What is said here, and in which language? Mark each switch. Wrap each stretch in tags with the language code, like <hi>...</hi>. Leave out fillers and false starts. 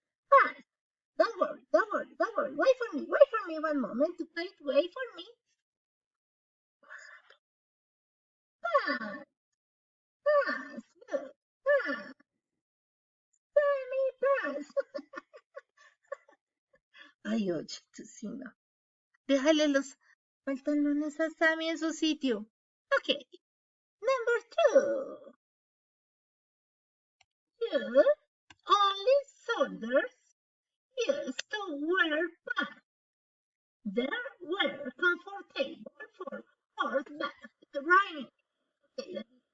<en>Pants. Don't worry. Wait for me one moment. Wait for me. Pants, pants, look, pants, pants.</en> <es>Ay, oye, Tusina. Déjale los pantalones a Sammy en su sitio.</es> <en>Okay. Number two. Here, only soldiers used to wear pants. They were comfortable for horseback riding. Okay.</en>